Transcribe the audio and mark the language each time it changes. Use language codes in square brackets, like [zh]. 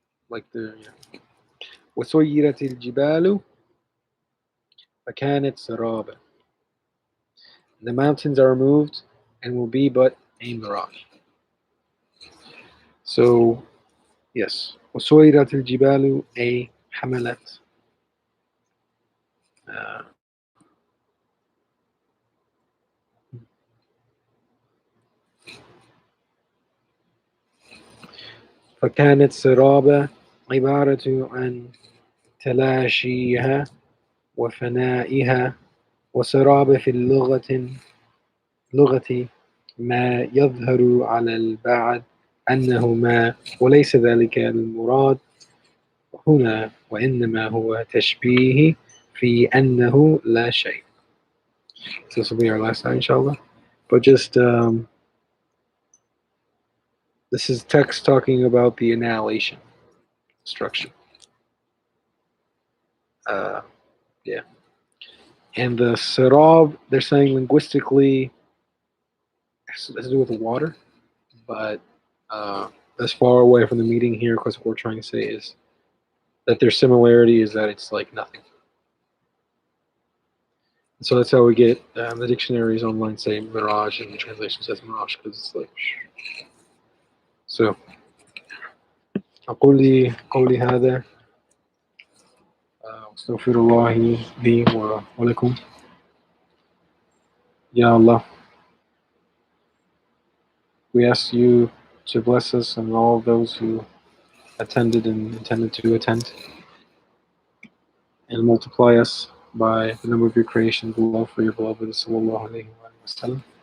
[en] Like the [ar] وسيرت الجبال فكانت سرابا. [en] The mountains are removed and will be but a mirage. So yes, [ar] وسيرت الجبال a حملت. فكانت سرابا عبارة عن تلاشيها وفنائها، وسراب في لغة ما يظهر على البعض أنه ما، وليس ذلك المراد هنا، وإنما هو تشبيه في أنه لا شيء. [en] So this will be our last time, inshallah. But just this is text talking about the annihilation structure. Yeah. And the sarab, they're saying linguistically, has to do with the water, but that's far away from the meaning here, because what we're trying to say is that their similarity is that it's like nothing. And so that's how we get the dictionaries online say mirage, and the translation says mirage, because it's like. [ar] So, أقول قولي هذا أستغفر الله لي ولكم. [en] Ya Allah, we ask you to bless us and all of those who attended and intended to attend, and multiply us by the number of your creations, love for your beloved sallallahu alaihi wasallam.